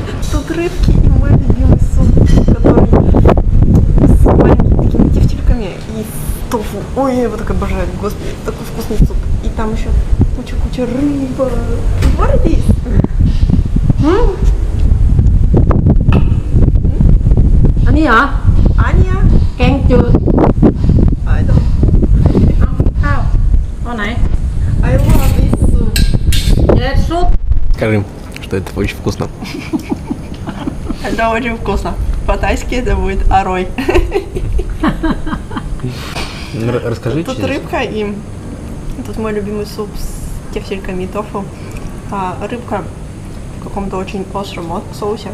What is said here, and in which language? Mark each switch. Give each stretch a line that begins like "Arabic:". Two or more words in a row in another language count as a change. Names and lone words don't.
Russian: Тут рыбки и мой любимый суп, который с маленькими такими тефтельками и с тофу. Ой, я его так обожаю, господи, такой вкусный суп. И там еще куча рыбы. Борис!
Korean: 아니야.
Russian: Аня!
Thai: แกงจืด
English: I don't.
Thai: ข้าวเอาไหน
English: I love this soup.
Thai: เด็ดซุป
Russian: Скажи, что это очень вкусно. Это очень вкусно. По-тайски это будет арой. Расскажи Тут рыбка и тут мой любимый суп с тефтельками и тофу. Рыбка в каком-то очень остром соусе.